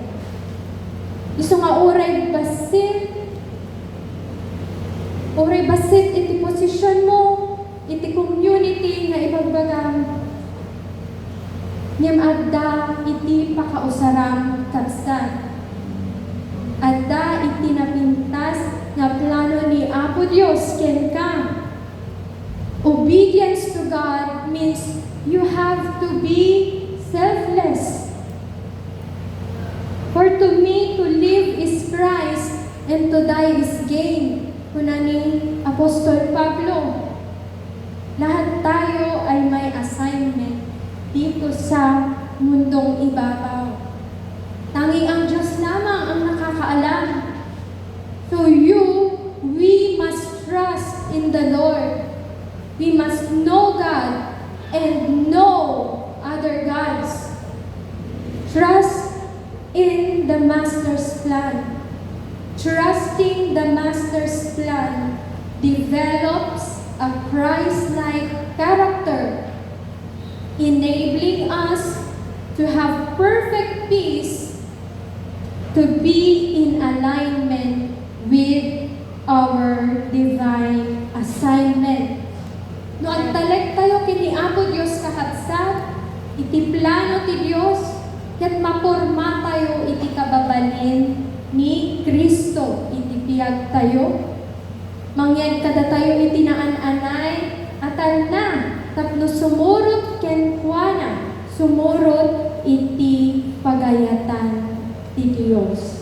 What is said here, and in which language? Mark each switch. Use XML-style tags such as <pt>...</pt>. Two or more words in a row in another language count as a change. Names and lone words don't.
<ilo>Isu nga Oray basit iti posisyon mo, iti community nga ibagbagang niyam adda iti pakausaram kabsat. Adda iti napintas nga plano ni Apo Dios ken ka.</ilo> <en>Obedience to God means you have to be selfless. For to me, to live is Christ and to die is gain.</en> <ilo>Kuna ni Apostol Pablo,</ilo> <tl>lahat tayo ay may assignment dito sa mundong ibabaw. Tanging ang Diyos lamang ang nakakaalam.</tl> <en>So we must trust in the Lord. We must know God and know other gods. Trust in the Master's plan. Trusting the Master's plan develops a Christ-like character, enabling us to have perfect peace, to be in alignment with our divine assignment.</en> <ilo>No agtalek tayo kini Apo Dios kakabsat, iti plano ti Dios, ket maporma tayo iti kababalin ni Kristo iti biyag tayo. Mangyan kada tayo iti naan-anay atan na tapno sumurot ken kuana, sumurot iti pagayatan ti Dios.</ilo>